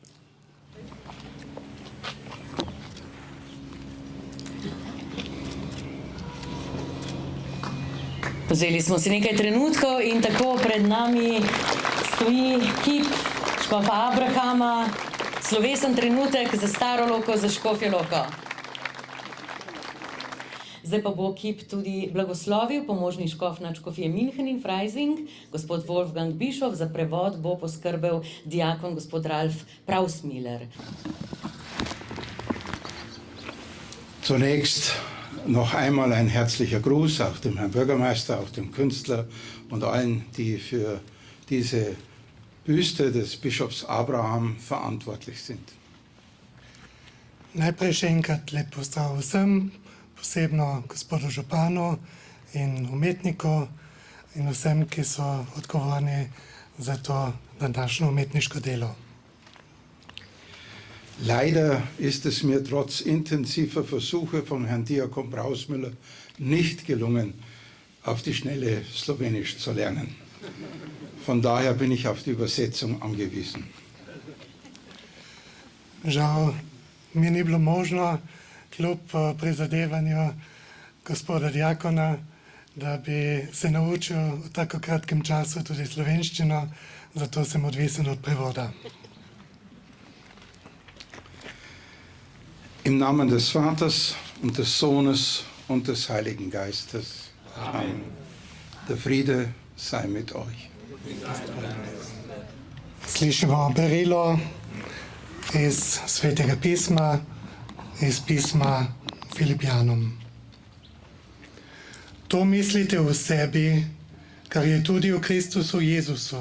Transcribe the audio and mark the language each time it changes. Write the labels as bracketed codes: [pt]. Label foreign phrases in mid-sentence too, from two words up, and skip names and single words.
[sl] Vzeli smo si nekaj trenutkov in tako pred nami stoji kip škofa Abrahama, slovesen trenutek za staro loko, za škofjo loko. Zdaj pa bo kip tudi blagoslovil pomožni škof nadškofije München in Freising, gospod Wolfgang Bischof, za prevod bo poskrbel diakon gospod Ralf Prausmiller. [de] Zunächst noch einmal ein herzlicher Gruß auch dem Herrn Bürgermeister, auch dem Künstler und allen, die für diese Büste des Bischofs Abraham verantwortlich sind. [sl] Najprej še enkrat lep pozdrav vsem, posebno gospodu županu in umetniku in vsem, ki so odgovorni za to današnjo umetniško delo. [de] Leider ist es mir trotz intensiver Versuche von Herrn Diakon Prausmüller nicht gelungen, auf die Schnelle Slowenisch zu lernen. Von daher bin ich auf die Übersetzung angewiesen. [sl] Žal mi ni bilo možno, kljub prizadevanju gospoda diakona, da bi se naučil v tako kratkem času tudi slovenščino, zato sem odvisen od prevoda. [de] Im Namen des Vaters und des Sohnes und des Heiligen Geistes. Amen. Der Friede sei mit euch. [sl] Slišimo berilo iz Svetega pisma, iz pisma Filipijanom. To mislite v sebi, kar je tudi v Kristusu Jezusu.